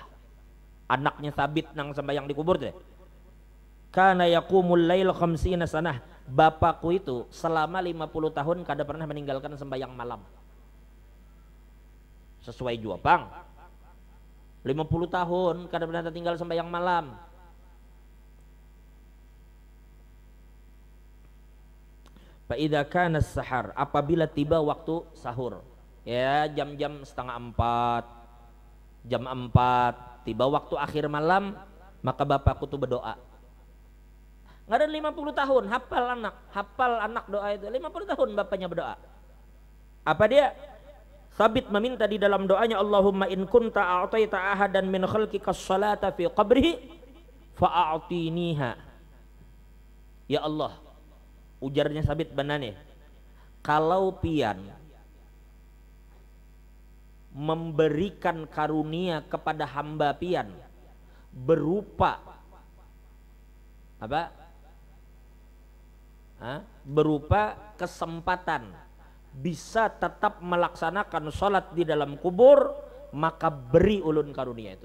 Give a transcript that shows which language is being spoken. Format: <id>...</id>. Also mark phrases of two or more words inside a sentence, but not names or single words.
<bjn>Anaknya Sabit nang sembahyang di kubur tadi.</bjn> <ar>كان يقوم الليل خمسين سنة,</ar> <bjn>bapakku itu selama 50 tahun kada pernah meninggalkan sembahyang malam. Sesuai juapang 50 tahun kada pernah tinggal sembahyang malam.</bjn> <ar>فإذا كان السحر,</ar> <bjn>apabila tiba waktu sahur, ya jam-jam setengah 4, jam 4, tiba waktu akhir malam, maka bapakku tuh berdoa. Nggak ada 50 tahun hafal anak doa itu. 50 tahun bapaknya berdoa. Apa dia? Sabit meminta di dalam doanya,</bjn> <ar>اللهم إن كنت أعطيت أحدا من خلقك الصلاة في قبره فأعطنيها. يا الله,</ar> <bjn>ujarnya Sabit benane, kalau pian memberikan karunia kepada hamba pian berupa apa? Berupa kesempatan bisa tetap melaksanakan sholat di dalam kubur, maka beri ulun karunia itu.</bjn>